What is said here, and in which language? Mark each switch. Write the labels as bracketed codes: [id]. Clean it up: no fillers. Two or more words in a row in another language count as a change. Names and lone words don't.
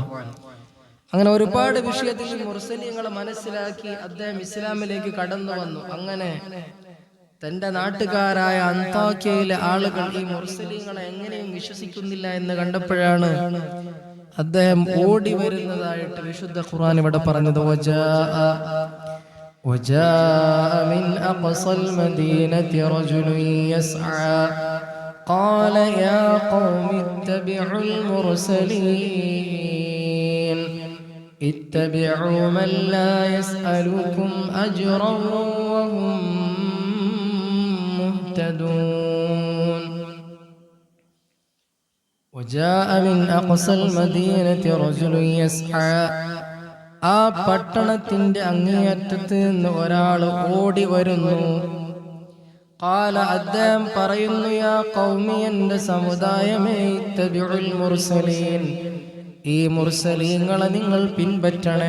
[ml] അങ്ങനെ ഒരുപാട് വിഷയത്തിൽ മുർസലീങ്ങളെ മനസ്സിലാക്കി അദ്ദേഹം ഇസ്ലാമിലേക്ക് കടന്നു വന്നു. അങ്ങനെ തന്റെ നാട്ടുകാരായ അന്താക്യയിലെ ആളുകൾ ഈ മുർസലീങ്ങളെ എങ്ങനെയും വിശ്വസിക്കുന്നില്ല എന്ന് കണ്ടപ്പോഴാണ് അദ്ദേഹം ഓടി വരുന്നതായിട്ട് വിശുദ്ധ ഖുർആൻ ഇവിടെ പറഞ്ഞത്. [ar] وجاء من أقصى المدينة رجل يسعى قال يا قوم اتبعوا المرسلين اتبعوا من لا يسألكم أجرا وهم مهتدون. وجاء من أقصى المدينة رجل يسعى [ml] ആ പട്ടണത്തിന്റെ അങ്ങേയറ്റത്ത് നിന്ന് ഒരാൾ ഓടി വരുന്നു. ഖാല അദ്ദേഹം പറയുന്നു, [ar] يا قومي, [ml] എന്റെ സമുദായമേ, [ar] اتبعوا المرسلين, [ml] ഈ മുർസലീങ്ങളെ നിങ്ങൾ പിൻപറ്റണേ.